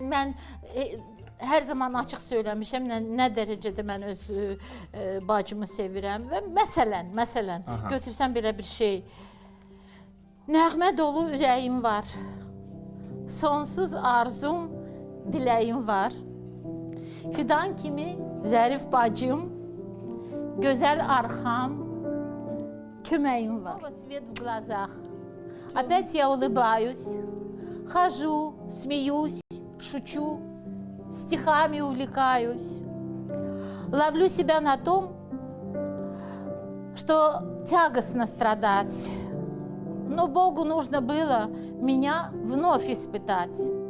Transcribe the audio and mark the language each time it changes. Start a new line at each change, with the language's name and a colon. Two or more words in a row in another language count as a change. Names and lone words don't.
Azerbaijani: Mən hər zaman açıq söyləmişəm, nə dərəcədə mən öz bacımı sevirəm və məsələn, götürsəm belə bir şey. Nəğmə dolu ürəyim var, sonsuz arzum, diləyim var. Fidan kimi zərif bacım, gözəl arxam, köməyim var.
Russian: Свет в глазах, опять я улыбаюсь, хожу, смеюсь, шучу. Стихами увлекаюсь, ловлю себя на том, что тягостно страдать, но Богу нужно было меня вновь испытать.